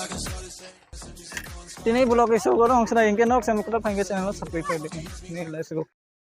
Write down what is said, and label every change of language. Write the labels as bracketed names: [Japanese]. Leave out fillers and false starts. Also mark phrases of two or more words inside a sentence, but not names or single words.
[Kok Borok] Tini blog isu ko nong sa ingke nok sa mukta pangke channel subscribe [Hindi] कर दे नहीं [English] let's go